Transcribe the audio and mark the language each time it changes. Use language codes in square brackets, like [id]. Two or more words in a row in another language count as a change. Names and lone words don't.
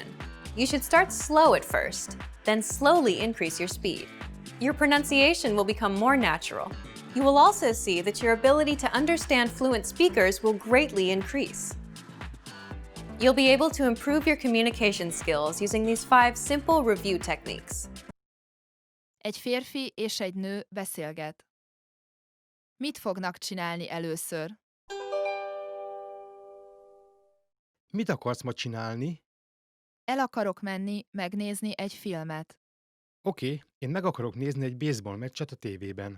[en] You should start slow at first, then slowly increase your speed. Your pronunciation will become more natural. You will also see that your ability to understand fluent speakers will greatly increase. You'll be able to improve your communication skills using these 5 simple review techniques. [hu] Egy férfi és egy nő beszélget. Mit fognak csinálni először? Mit akarsz ma csinálni? El akarok menni, megnézni egy filmet. Oké, én meg akarok nézni egy baseball meccset a tévében.